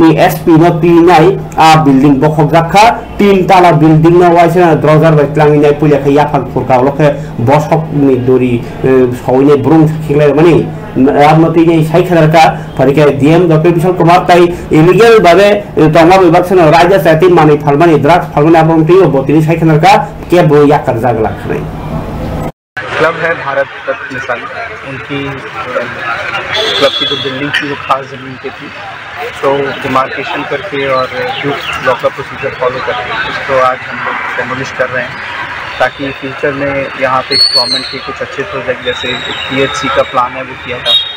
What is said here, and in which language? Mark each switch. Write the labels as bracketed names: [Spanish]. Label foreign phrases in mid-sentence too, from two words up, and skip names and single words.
[Kok Borok] नि एसपी न पिनाय आ बिल्डिंग बखक जाखा 3 ताला बिल्डिंग न वाइसे द्रजार बायख्लांनि नाय पुलिया खै याफान फुरकावलखे बसक नि दोरी सौइने ब्रुं खिलाय माने रामनति नि साइखरका फरिके डीएम डॉक्टर विशाल कुमार ताई इलीगल भाबे तंगा विभाग सन राज्य साथि माने फालमानि ड्रग्स फालमानि आबंति बतिनि साइखरका के बो याकर जागला खनै [Hindi] क्लब है भारत रत्न संघ, उनकी क्लब की जो बिल्डिंग थी वो खास ज़मीन पे थी, तो डिमार्केशन करके और जो लॉ का प्रोसीजर फॉलो करके उसको आज हम लोग डेमोलिश कर रहे हैं ताकि फ्यूचर में यहाँ पे गवर्नमेंट के कुछ अच्छे प्रोजेक्ट जैसे पीएचसी का प्लान है वो किया जा सके।